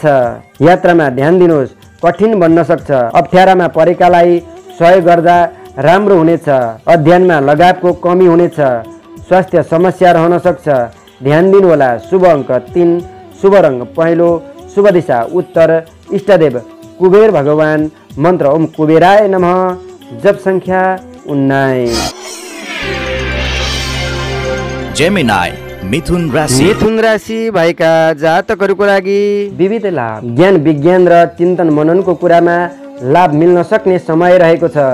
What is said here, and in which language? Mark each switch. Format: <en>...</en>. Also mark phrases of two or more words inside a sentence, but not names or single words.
<ne>यात्रामा ध्यान दिनुहोस्, कठिन बन्न सक्छ। अप्ठ्यारामा परेकालाई सहयोग गर्दा राम्रो हुनेछ। अध्ययनमा लगावको कमी हुनेछ। स्वास्थ्य समस्या रहन सक्छ, ध्यान दिनुहोला। शुभ अङ्क 3, शुभ रङ पहेँलो, शुभ दिशा उत्तर, इष्टदेव कुबेर भगवान, मन्त्र</ne> <sa>ओम कुबेराय नमः,</sa> <ne>जप संख्या 19। जेमिनाई मिथुन राशि भएका जातकहरूको लागि विविध लाभ, ज्ञान विज्ञान र चिन्तन मननको कुरामा लाभ मिल्न सक्ने समय रहेको छ।</ne>